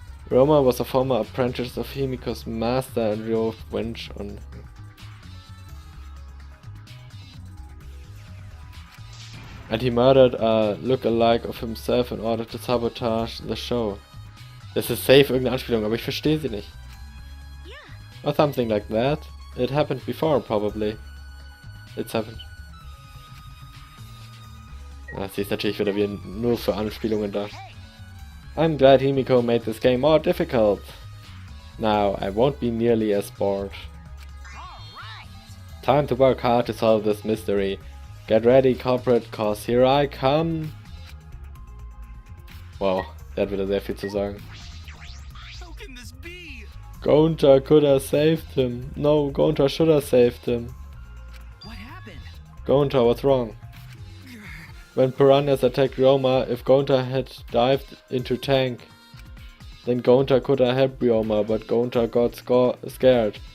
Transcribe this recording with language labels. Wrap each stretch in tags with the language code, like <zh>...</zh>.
<en>Ryoma was a former apprentice of Himiko's master and vowed revenge on him. And he murdered a look-alike of himself in order to sabotage the show.</en> <de>Das ist safe irgendeine Anspielung, aber ich verstehe sie nicht.</de> <en>Yeah. Or something like that. It happened before, probably. It's happened.</en> <de>Ah, sie ist natürlich wieder wie nur für Anspielungen da.</de> <en>I'm glad Himiko made this game more difficult. Now I won't be nearly as bored. Alright. Time to work hard to solve this mystery. Get ready, corporate, cause here I come.</en> <de>Wow, der hat wieder sehr viel zu sagen.</de> <en>How can this be? Gonta could have saved him. No, Gonta should have saved him. What happened? Gonta, what's wrong? When piranhas attacked Ryoma, if Gonta had dived into tank, then Gonta could have helped Ryoma, but Gonta got scared.</en>